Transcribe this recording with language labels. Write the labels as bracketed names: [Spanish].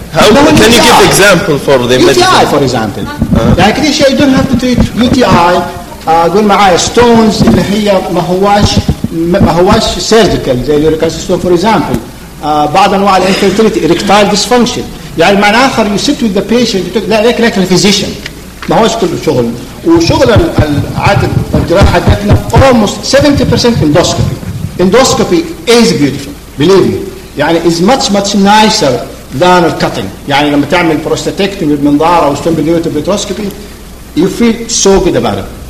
[English] How can you give example for the UTI medicine? For example? Uh-huh. [Arabic] يعني كده شيء [English] you don't have to treat UTI. [Arabic] قول معايا stones اللي هي ما هواش surgical زي اللي ركز stone [English] for example. [Arabic] بعض أنواع الانفيرتيليتي erectile dysfunction. يعني معنى آخر [English] you sit with the patient you talk like a physician. [Arabic] ما هواش كل شغل وشغل العادة الجراحة حقتنا [English] almost 70% endoscopy. Endoscopy is beautiful. Believe me. يعني is much much nicer than cutting. [Arabic] يعني لما تعمل بروستاتيكتومي بالمنظار أو stone بالنيوتو بالتروسكوبي [English] you feel so good about it.